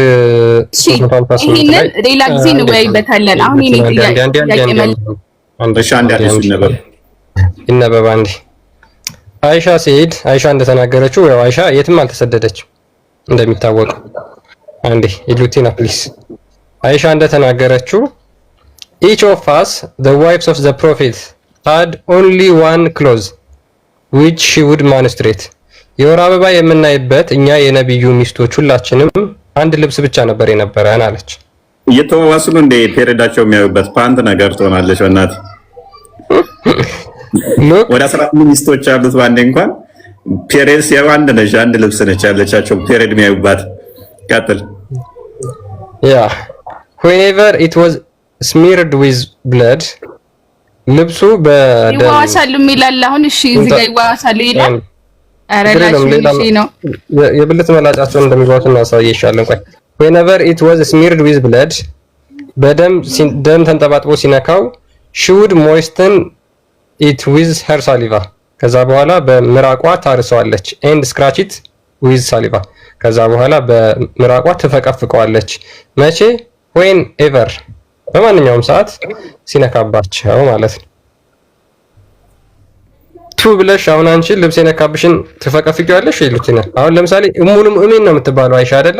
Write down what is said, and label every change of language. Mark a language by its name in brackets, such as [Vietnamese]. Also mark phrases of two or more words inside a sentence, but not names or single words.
[Amharic] ይሄንን ሌላ ጊዜ እንወያይበታለን። አሁን ይሄ ይነበብ አንዴ። አይሻ ሲሄድ አይሻ እንደተናገረችው ያው አይሻ የትም አልተሰደደችም እንደሚታወቀው። አንዴ ኢሉቲና ፕሊስ። አይሻ እንደተናገረችው [English] each of us the wives of the prophet had only one clothes which she would menstruate. [Amharic] የወር አበባ የምናይበት እኛ የነብዩ ሚስቶች ሁላችንም አንድ ልብስ ብቻ ነበር የነበረን አለች። እየተዋዋሱ ነው እንደ ፔሬዳቸው የሚያዩበት ፓንት ነገር ትሆናለች። ወናት ወደ 14 ሚስቶች አሉት ባንዴ እንኳን ፔሬድስ ያው አንድ ነች፣ አንድ ልብስ ነች ያለቻቸው ፔሬድ የሚያዩባት። ቀጥል። [English] whenever it was smeared with blood [Amharic] ልብሱ በደም ይዋሳሉ ይላል። አሁን እሺ እዚህ ጋር ይዋሳሉ ይላል። የብልት መላጫቸውን እንደሚዋሱ እናሳየሻለን። ቆይ [English] whenever it was smeared with blood [Amharic] በደም ተንጠባጥቦ ሲነካው [English] she would moisten it with her saliva [Amharic] ከዛ በኋላ በምራቋ ታርሰዋለች። [English] and scratch it with saliva [Amharic] ከዛ በኋላ በምራቋ ትፈቀፍቀዋለች። መቼ? whenever በማንኛውም ሰዓት ሲነካባቸው ማለት ነው። ቱ ብለሽ አሁን አንቺ ልብስ የነካብሽን ትፈቀፍቂዋለሽ ይሉትና አሁን ለምሳሌ እሙሉ ሙእሚን ነው የምትባለው አይሻ አይደለ?